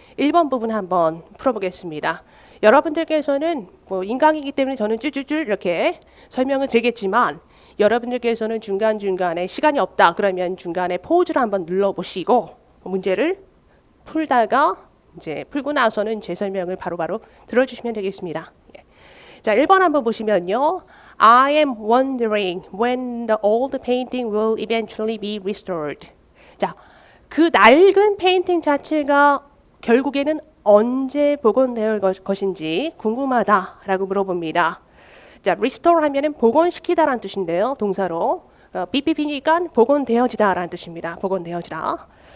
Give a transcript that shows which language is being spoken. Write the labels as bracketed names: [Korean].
[Korean] 1번 부분 한번 풀어보겠습니다. 여러분들께서는 뭐 인강이기 때문에 저는 쭈쭈쭈 이렇게 설명을 드리겠지만 여러분들께서는 중간중간에 시간이 없다 그러면 중간에 포즈를 한번 눌러보시고 문제를 풀다가 이제 풀고 나서는 제 설명을 바로바로 들어주시면 되겠습니다. 자, 1번 한번 보시면요. [English] I am wondering when the old painting will eventually be restored. [Korean] 자, 그 낡은 페인팅 자체가 결국에는 언제 복원될 것인지 궁금하다라고 물어봅니다. 자, restore 하면은 복원시키다라는 뜻인데요. 동사로. BPP니까 복원되어지다라는 뜻입니다. 복원되어지다.